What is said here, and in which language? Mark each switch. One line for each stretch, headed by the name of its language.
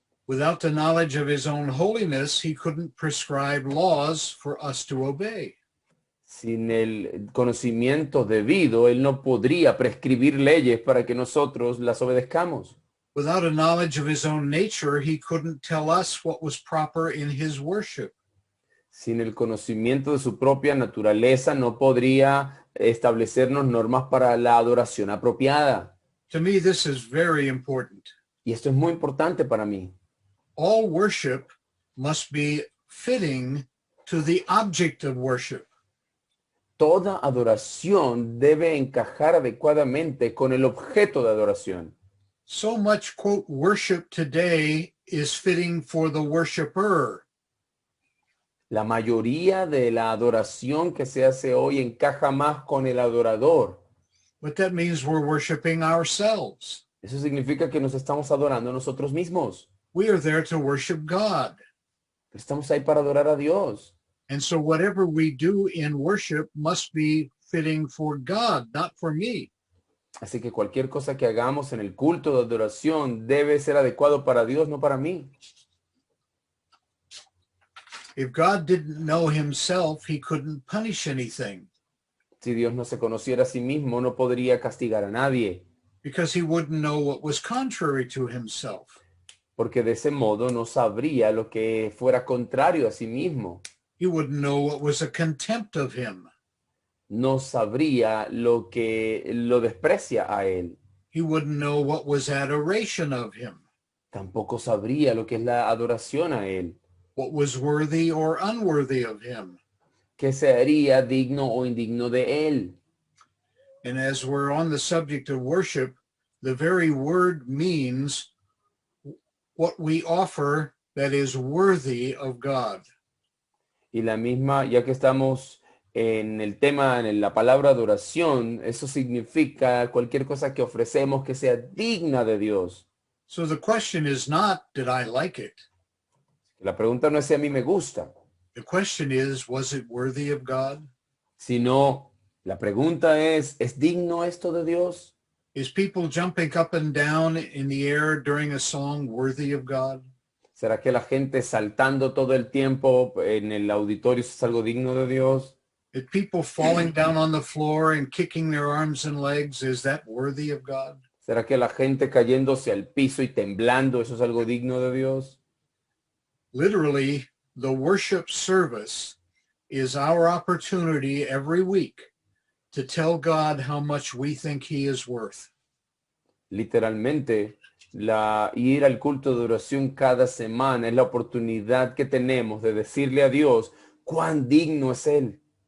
English: Without the knowledge of his own holiness, he couldn't prescribe laws for us to obey.
Spanish: Sin el conocimiento debido, Él no podría prescribir leyes para que nosotros las obedezcamos.
English: Without a knowledge of his own nature, he couldn't tell us what was proper in his worship.
Spanish: Sin el conocimiento de su propia naturaleza, no podría establecernos normas para la adoración apropiada.
English: To me, this is very important.
Spanish: Y esto es muy importante para mí.
English: All worship must be fitting to the object of worship.
Spanish: Toda adoración debe encajar adecuadamente con el objeto de adoración.
English: So much, quote, worship today is fitting for the worshiper.
Spanish: La mayoría de la adoración que se hace hoy encaja más con el adorador.
English: But that means we're worshiping ourselves.
Spanish: Eso significa que nos estamos adorando a nosotros mismos.
English: We are there to worship God.
Spanish: Estamos ahí para adorar a Dios.
English: And so whatever we do in worship must be fitting for God, not for me.
Spanish: Así que cualquier cosa que hagamos en el culto de adoración debe ser adecuado para Dios, no para mí.
English: If God didn't know himself, he couldn't punish anything
Spanish: Si Dios no se conociera a sí mismo, no podría castigar a nadie,
English: because he wouldn't know what was contrary to himself.
Spanish: porque de ese modo no sabría lo que fuera contrario a sí mismo.
English: He wouldn't know what was a contempt of him.
Spanish: No sabría lo que lo desprecia a él.
English: He wouldn't know what was adoration of him,
Spanish: Tampoco sabría lo que es la adoración a él.
English: what was worthy or unworthy of him.
Spanish: ¿Qué sería digno o indigno de él?
English: And as we're on the subject of worship, the very word means what we offer that is worthy of God.
Spanish: Y la misma, ya que estamos En el tema, en la palabra adoración, eso significa cualquier cosa que ofrecemos que sea digna de Dios.
English: So the question is not, did I like it?
Spanish: La pregunta no es si a mí me gusta,
English: The question is, was it worthy of God?
Spanish: sino la pregunta ¿es digno esto de Dios?
English: Is people jumping up and down in the air during a song worthy of God?
Spanish: ¿Será que la gente saltando todo el tiempo en el auditorio es algo digno de Dios?
English: Is people falling down on the floor and kicking their arms and legs, is that worthy of God?
Spanish: ¿Será que la gente cayéndose al piso y temblando, eso es algo digno de Dios?
English: Literally, the worship service is our opportunity every week to tell God how much we think he is worth.
Spanish: Literalmente, ir al culto de oración cada semana es la oportunidad que tenemos de decirle a Dios cuán digno es Él.